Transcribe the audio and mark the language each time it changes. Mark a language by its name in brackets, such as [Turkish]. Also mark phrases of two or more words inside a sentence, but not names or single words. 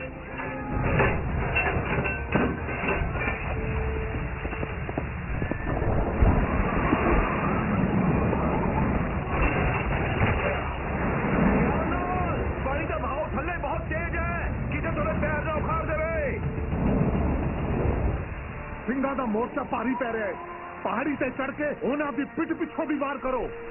[Hindi] पानी का बहाव थल्ले बहुत तेज है, [Punjabi] ਕਿਸੇ ਥੋੜ੍ਹੇ ਪੈਰ ਨਾ ਉਖਾੜ ਦੇਵੇ। ਸਿੰਘਾਂ ਦਾ ਮੋਰਚਾ ਭਾਰੀ ਪੈ ਰਿਹਾ ਹੈ। ਪਹਾੜੀ ਤੇ ਚੜ ਕੇ ਉਹਨਾਂ ਦੀ ਪਿੱਠ ਪਿੱਛੋਂ ਵੀ ਵਾਰ ਕਰੋ।